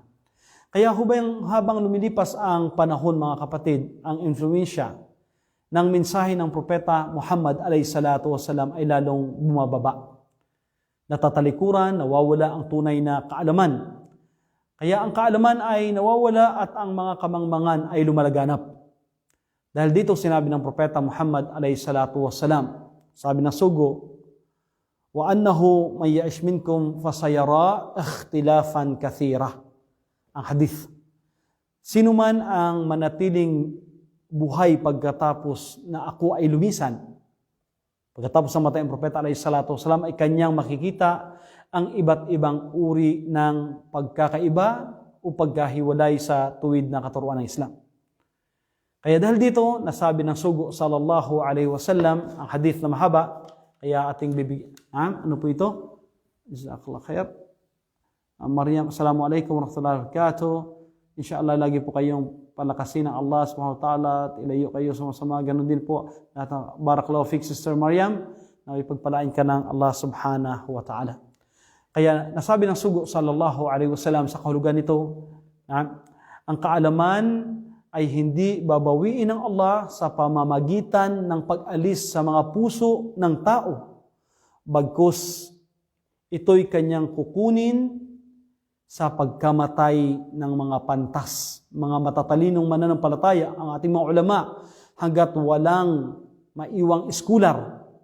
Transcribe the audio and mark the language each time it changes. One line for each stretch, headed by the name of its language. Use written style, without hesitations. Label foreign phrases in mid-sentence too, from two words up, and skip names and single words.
Filipino: Kaya habang lumilipas ang panahon, mga kapatid, ang influensya ng mensahe ng Propeta Muhammad (AS) ay lalong bumababa. Natatalikuran, nawawala ang tunay na kaalaman. Kaya ang kaalaman ay nawawala at ang mga kamangmangan ay lumalaganap. Dahil dito sinabi ng Propeta Muhammad (AS), sabi ng sugo,
Arabic: وإنه من يعش منكم فسيرى اختلافا كثيرا.
Filipino: Ang hadith. Sino man ang manatiling buhay pagkatapos na ako ay lumisan, pagkatapos ng matay ng Propeta (AS) ay kanyang makikita ang iba't ibang uri ng pagkakaiba o pagkahiwalay sa tuwid na katuruan ng Islam. Kaya dahil dito, nasabi ng sugo
Arabic: صلى الله عليه وسلم,
Filipino: ang hadith na mahaba, kaya ating bibigyan. Ano po ito?
Arabic: جزاك الله خير. Maryam, السلام عليكم ورحمة الله وبركاته.
Filipino: Inshallah, lagi po kayong palakasin ng Allah
Arabic: سبحانه وتعالى
Filipino: at ilayo kayo sa masama. Ganun din po.
Arabic: بارك الله فيك,
Filipino: Sister Maryam, na ipagpalain ka ng Allah
Arabic: سبحانه وتعالى.
Filipino: Kaya nasabi ng sugo
Arabic: صلى الله عليه وسلم
Filipino: sa kahulugan nito, ang kaalaman ay hindi babawiin ng Allah sa pamamagitan ng pag-alis sa mga puso ng tao. Bagkus, ito'y kanyang kukunin sa pagkamatay ng mga pantas, mga matatalinong mananampalataya, ang ating mga ulama, hanggat walang maiwang iskular.